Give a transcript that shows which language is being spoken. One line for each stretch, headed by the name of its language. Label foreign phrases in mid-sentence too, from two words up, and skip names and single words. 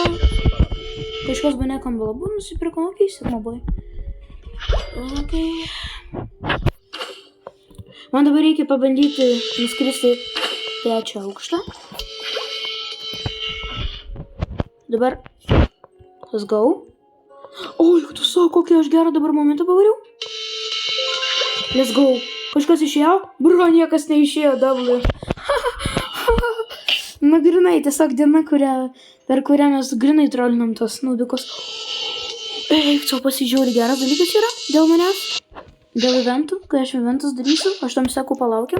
Lithuanian: Kažkas banekam balabų nusipirkom, ok, sigmabai. Ok. Man dabar reikia pabandyti nuskristi 3 aukštą. Dabar.
English: Let's go.
Lithuanian: Oi, tu sako, kokį aš gerą dabar momentą pavariau.
English: Let's go.
Lithuanian: Kažkas išėjo? Bro, niekas neišėjo, W. Nu, grinai, tiesiog diena, per kurią mes grinai trollinam tos nubikus. Eik, čia pasižiūri, geras dalykas yra dėl manęs. Dėl eventų, kai aš eventus darysiu, 8 sekų palaukiam.